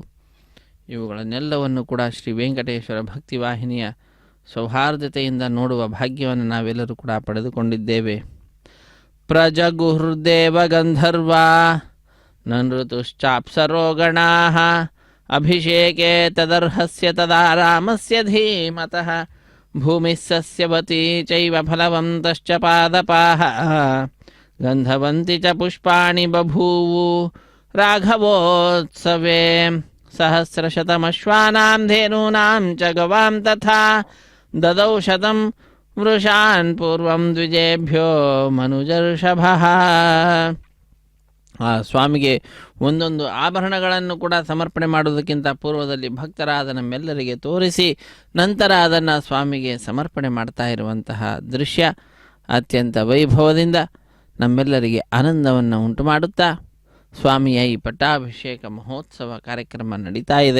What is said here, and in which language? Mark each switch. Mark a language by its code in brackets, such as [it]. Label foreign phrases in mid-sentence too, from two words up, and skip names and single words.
[kn] ಇವುಗಳನ್ನೆಲ್ಲವನ್ನು ಕೂಡ ಶ್ರೀ ವೆಂಕಟೇಶ್ವರ ಭಕ್ತಿವಾಹಿನಿಯ ಸೌಹಾರ್ದತೆಯಿಂದ ನೋಡುವ ಭಾಗ್ಯವನ್ನು ನಾವೆಲ್ಲರೂ ಕೂಡ ಪಡೆದುಕೊಂಡಿದ್ದೇವೆ. [sa] ಪ್ರಜಗುಹೃದೇವ ಗಂಧರ್ವಾ ನೃತುಶ್ಚಾಪ್ಸರೋ ಗಣಾಃ ಅಭಿಷೇಕೆ ತದರ್ಹಸ್ಯ ತದಾ ರಾಮಸ್ಯ ಧೀಮತಃ ಭೂಮಿಃ ಸಸ್ಯವತಿ ಚೈವ ಫಲವಂತಶ್ಚ ಪಾದಪಾಃ ಗಂಧವಂತಿ ಚ ಪುಷ್ಪಾಣಿ ಬಭೂವು ರಾಘವೋತ್ಸವೇ ಸಹಸ್ರಶತಮಶ್ವಾನಾಂ ಧೇನೂನಾಂ ಚ ಗವಾಂ ತಥಾ ದದೌ ಶತಂ ವೃಷಾನ್ ಪೂರ್ವಂ ದ್ವಿಜೇಭ್ಯೋ ಮನುಜರ್ಷಭಃ. [kn] ಆ ಸ್ವಾಮಿಗೆ ಒಂದೊಂದು ಆಭರಣಗಳನ್ನು ಕೂಡ ಸಮರ್ಪಣೆ ಮಾಡುವುದಕ್ಕಿಂತ ಪೂರ್ವದಲ್ಲಿ ಭಕ್ತರಾದ ನಮ್ಮೆಲ್ಲರಿಗೆ ತೋರಿಸಿ ನಂತರ ಅದನ್ನು ಸ್ವಾಮಿಗೆ ಸಮರ್ಪಣೆ ಮಾಡ್ತಾ ಇರುವಂತಹ ದೃಶ್ಯ ಅತ್ಯಂತ ವೈಭವದಿಂದ ನಮ್ಮೆಲ್ಲರಿಗೆ ಆನಂದವನ್ನು ಉಂಟು ಮಾಡುತ್ತಾ ಸ್ವಾಮಿಯ ಈ ಪಟ್ಟಾಭಿಷೇಕ ಮಹೋತ್ಸವ ಕಾರ್ಯಕ್ರಮ ನಡೀತಾ ಇದೆ.